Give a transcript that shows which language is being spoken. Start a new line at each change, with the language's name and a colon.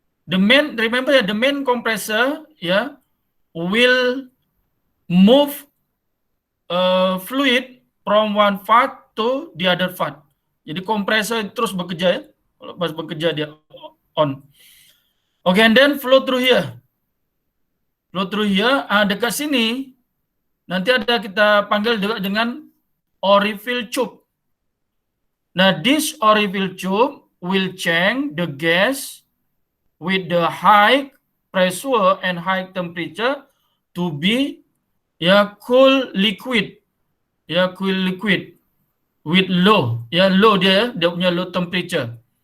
English: The main compressor ya will move fluid from one part to the other part.
Malay: Jadi kompresor terus bekerja ya. Pas bekerja dia on.
English: Okay, and then flow through here.
Malay: Dekat sini nanti ada kita panggil dengan orifill tube.
English: Nah, this orifill tube will change the gas with the high pressure and high temperature to be cool liquid. Ya, cool liquid with low. Ya, low
Malay: dia punya
English: low temperature.